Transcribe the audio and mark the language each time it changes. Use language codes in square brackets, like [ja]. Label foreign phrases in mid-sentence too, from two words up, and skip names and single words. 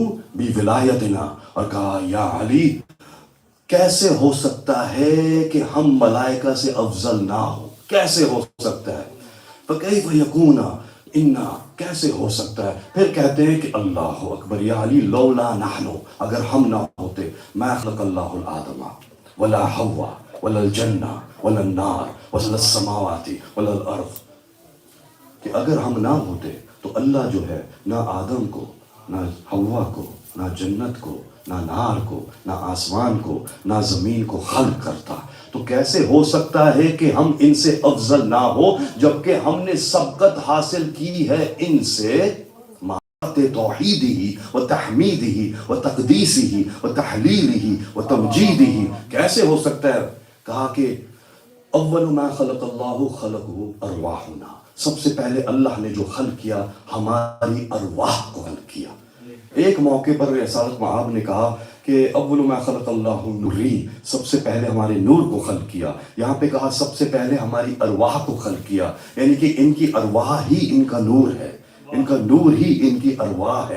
[ur] بولایتنا، اور کہا یا علی کیسے ہو سکتا ہے کہ ہم ملائکہ سے افضل نہ ہو، کیسے ہو سکتا ہے، [ar] فکیف یکون انا، [ur] کیسے ہو سکتا ہے، پھر کہتے ہیں کہ [ar] اللہ اکبر یا علی لولا نحن، [ur] اگر ہم نہ ہوتے، [ar] ما خلق اللہ الآدم ولا حوا ولا الجنہ ولا النار ولا السماوات ولا الارض، [ur] کہ اگر ہم نہ ہوتے تو اللہ جو ہے نہ آدم کو نہ حوا کو، نہ جنت کو، نہ نار کو، نہ آسمان کو، نہ زمین کو خلق کرتا، تو کیسے ہو سکتا ہے کہ ہم ان سے افضل نہ ہو، جبکہ ہم نے سبقت حاصل کی ہے ان سے توحیدی و تحمیدی و تقدیسی و تہلیلی و تمجیدی. کیسے ہو سکتا ہے؟ کہا کہ [ar] أول ما خلق الله خلقه أرواحنا, [ur] سب سے پہلے اللہ نے جو خلق کیا ہماری ارواح کو خلق کیا. ایک موقع پر رسالت مآب نے کہا کہ [ar] أول ما خلق الله نوري, [ur] سب سے پہلے ہمارے نور کو خلق کیا. یہاں پہ کہا سب سے پہلے ہماری ارواح کو خلق کیا، یعنی کہ ان کی ارواح ہی ان کا نور ہے، ان کا نور ہی ان کی ارواح ہے.